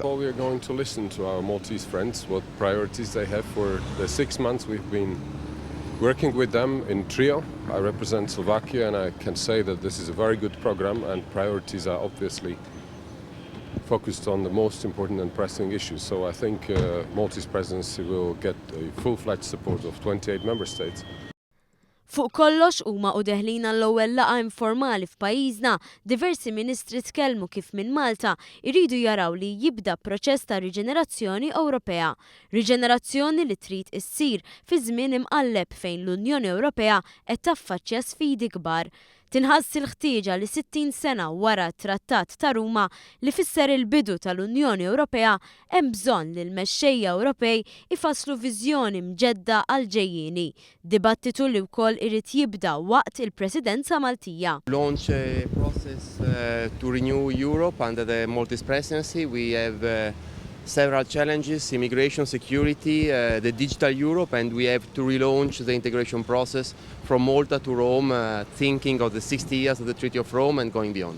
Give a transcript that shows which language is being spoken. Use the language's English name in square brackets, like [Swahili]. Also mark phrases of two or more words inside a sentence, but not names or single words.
[English] Well, we are going to listen to our Maltese friends, what priorities they have for the 6 months we've been working with them in trio. I represent Slovakia and I can say that this is a very good program and priorities are obviously focused on the most important and pressing issues. So I think Maltese presidency will get a full-fledged support of 28 member states. [Maltese] Fuq kollox huma u deħlina l-ewwel laqgħa informali f'pajjiżna, diversi ministri tkellmu kif minn Malta jridu jaraw li jibda proċess ta' riġenerazzjoni Ewropea. Riġenerazzjoni li trid issir fi żmien imqalleb fejn l-Unjoni Ewropea qed taffaċċja sfidi kbar. Tinħass il-ħtieġa li 60 sena wara t-Trattat ta' Ruma li fisser il-bidu tal-Unjoni Ewropea hemm bżonn li l-mexxejja Ewropej ifasslu viżjoni mġedda għal ġejjieni. Dibattitu li wkoll irid jibda waqt il-Presidenza Maltija. [English] Launch a process to renew Europe under the Maltese presidency. We have several challenges: immigration, security, the digital Europe, and we have to relaunch the integration process from Malta to Rome, thinking of the 60 years of the Treaty of Rome and going beyond.